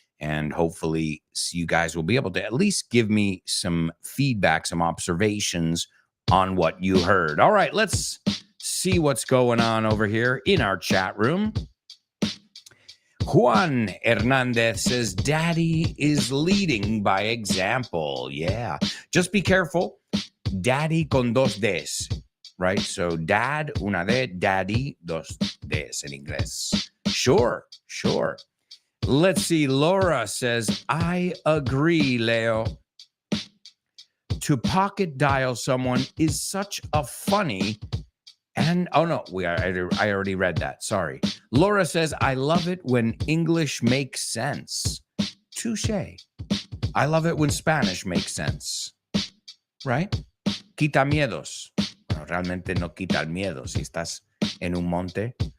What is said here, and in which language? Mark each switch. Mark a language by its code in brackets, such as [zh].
[en] And hopefully you guys will be able to at least give me some feedback, some observations on what you heard. All right, let's see what's going on over here in our chat room. Juan Hernandez says, Daddy is leading by example. Yeah. Just be careful. Daddy [es] con dos Ds, [en] right? So dad, [es] una D, [en] daddy, [es] dos Ds [en] in inglés. Sure. Let's see. Laura says, I agree, Leo. To pocket dial someone is such a funny and oh no, I already read that. Sorry. Laura says, I love it when English makes sense. Touché. I love it when Spanish makes sense. Right? [es] Quita miedos. Bueno, realmente no quita el miedo. Si estás en un monte,